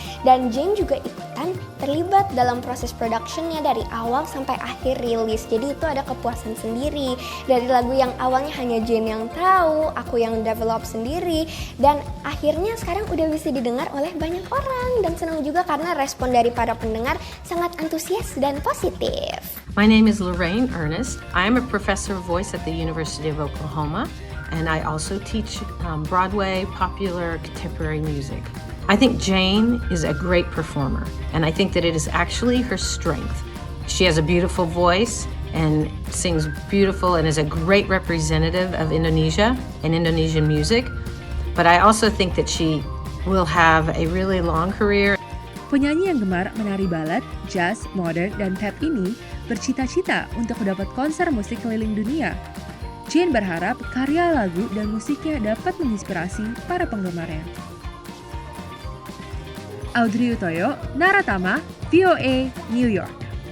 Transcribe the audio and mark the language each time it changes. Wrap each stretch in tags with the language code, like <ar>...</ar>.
<id>Dan Jane juga ikutan terlibat dalam proses productionnya dari awal sampai akhir rilis. Jadi itu ada kepuasan sendiri. Dari lagu yang awalnya hanya Jane yang tahu, aku yang develop sendiri, dan akhirnya sekarang udah bisa didengar oleh banyak orang. Dan senang juga karena respon dari para pendengar sangat antusias dan positif.</id> <en>My name is Lorraine Ernest. I am a professor of voice at the University of Oklahoma, and I also teach Broadway, popular, contemporary music. I think Jane is a great performer, and I think that it is actually her strength. She has a beautiful voice and sings beautiful and is a great representative of Indonesia and Indonesian music, but I also think that she will have a really long career.</en> <id>Penyanyi yang gemar menari balet, jazz, modern, dan tap ini bercita-cita untuk mendapat konser musik keliling dunia. Jane berharap karya lagu dan musiknya dapat menginspirasi para penggemarnya. Audrey Utoyo, Naratama, VOA, New York.</id>